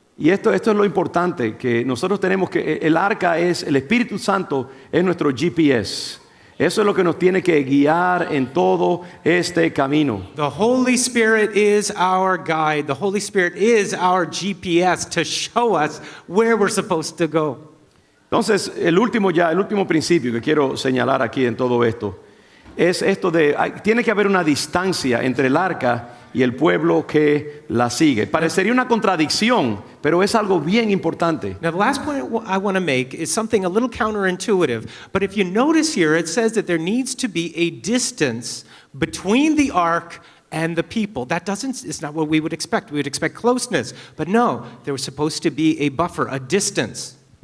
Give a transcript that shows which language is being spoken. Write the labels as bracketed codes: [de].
[es] Y esto es lo importante, que nosotros tenemos que, el arca es, el Espíritu Santo es nuestro GPS. Eso es lo que nos tiene que guiar en todo este camino. [en] The Holy Spirit is our guide. The Holy Spirit is our GPS to show us where we're supposed to go. [es] Entonces, el último principio que quiero señalar aquí en todo esto, es esto tiene que haber una distancia entre el arca y el pueblo que la sigue. Parecería una contradicción, pero es algo bien importante. [en] Now, the last point I want to make is something a little counterintuitive, but if you notice here, it says that there needs to be a distance between the ark and the people. It's not what we would expect. We would expect closeness, but no, there was supposed to be a buffer, a distance.